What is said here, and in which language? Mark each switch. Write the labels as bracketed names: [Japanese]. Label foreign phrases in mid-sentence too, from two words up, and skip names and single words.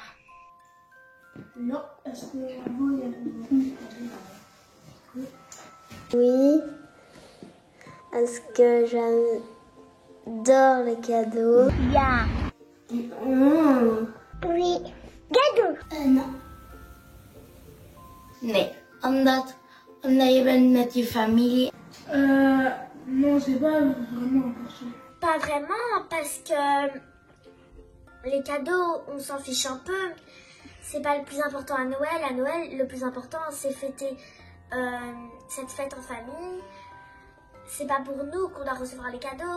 [French] Non, est-ce que avant il y avait Oui, parce que j'adore les cadeaux. Yeah. Oui, cadeau. Non. [Dutch] Nee, omdat je bent met je familie. [French] Non, c'est pas vraiment important. Pas vraiment, parce que les cadeaux, on s'en fiche un peu. C'est pas le plus important à Noël. À Noël, le plus important, c'est fêter cette fête en famille. C'est pas pour nous qu'on doit recevoir les cadeaux.